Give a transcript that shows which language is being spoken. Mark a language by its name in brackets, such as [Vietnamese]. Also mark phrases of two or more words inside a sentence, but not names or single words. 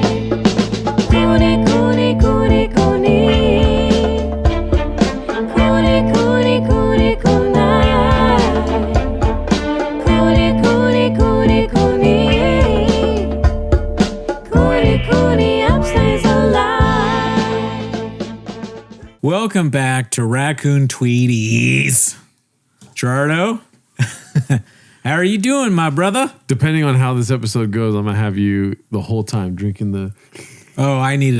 [English] Cooney, Cooney, Cooney, Cooney. Cooney, Cooney, Cooney, Cooney. Cooney, Cooney, Cooney, Cooney. Cooney, Cooney, upstays alive. Welcome back to Raccoon Tweeties. Gerardo, how are you doing, my brother? Depending on how this episode goes, I'm going to have you the whole time drinking the... Oh, I needed a